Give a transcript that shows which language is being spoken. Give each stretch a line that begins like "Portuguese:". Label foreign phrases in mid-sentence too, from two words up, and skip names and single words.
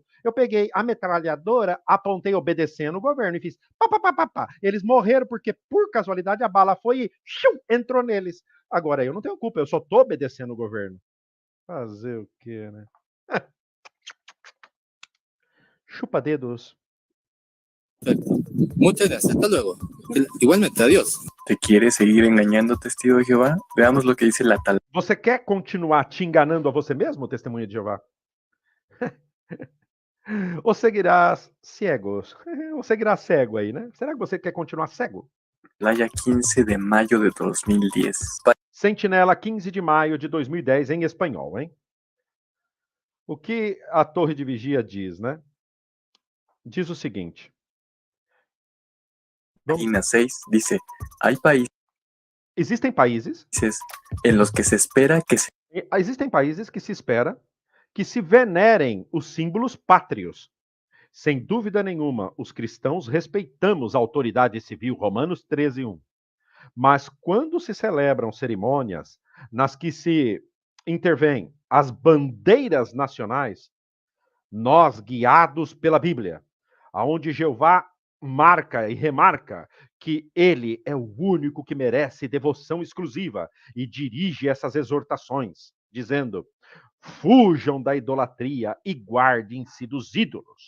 Portuguese: Eu peguei a metralhadora, apontei obedecendo o governo e fiz pá, pá, pá, pá, pá. Eles morreram porque, por casualidade, a bala foi e entrou neles. Agora, eu não tenho culpa, eu só estou obedecendo o governo. Fazer o quê, né? Chupa dedos.
Spanish: Perfecto. Muchas gracias. Hasta luego. Igualmente, adiós. ¿Te quieres seguir engañando, testigo de Jehová? Veamos lo que dice la tal.
Portuguese: Você quer continuar te enganando a você mesmo, testemunha de Jeová? Ou seguirás cegos? Ou seguirás cego aí, né? Será que você quer continuar cego?
Spanish: Playa 15 de mayo de 2010.
Portuguese: Sentinela, 15 de maio de 2010, em espanhol, hein? O que a torre de vigia diz, né? Diz o seguinte.
Spanish: Página 6 dice, hay países
Portuguese: Existem países
Spanish: en los que se espera que se
Portuguese: Existem países que se espera que se venerem os símbolos pátrios. Sem dúvida nenhuma, os cristãos respeitamos a autoridade civil, Romanos 13:1. Mas quando se celebram cerimônias nas que se intervêm as bandeiras nacionais, nós, guiados pela Bíblia, aonde Jeová marca e remarca que ele é o único que merece devoção exclusiva e dirige essas exortações, dizendo: fujam da idolatria e guardem-se dos ídolos.